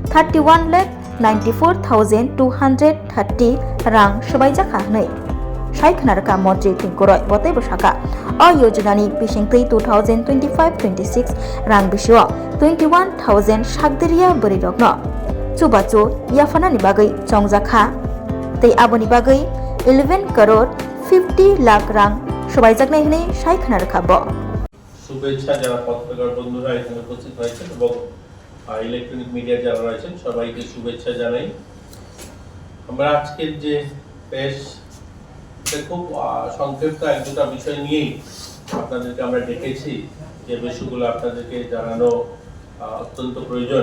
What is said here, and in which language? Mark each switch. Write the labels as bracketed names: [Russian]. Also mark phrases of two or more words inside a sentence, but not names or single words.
[Kok Borok] 31,94,230 रां सबायजाखा हनै सायखनारखा मन्त्रि टिंकुरय बतै बसाका अ योजनानि बिसिंतै 2025-26 रां बिषय 21,000 सागदिरिया बोरिदगनो चुबाचु याफानानि बागै चंजाखा तै आबोनि बागै 11 करोड़ 50 लाख रां सबायजाकनाय हनै सायखनारखा ब [Bangla] শুভেচ্ছা যারা পত্রকার বন্ধুরা এখানে উপস্থিত হয়েছেন এবং ইলেকট্রনিক মিডিয়া যারা রয়েছেন সবাইকে শুভেচ্ছা জানাই। আমরা আজকের যে বেশ খুব সংক্ষিপ্ত এক দুটা বিষয় নিয়েই আপনাদেরকে আমরা ডেকেছি, যে বিষয়গুলো আপনাদেরকে জানানো অত্যন্ত প্রয়োজন।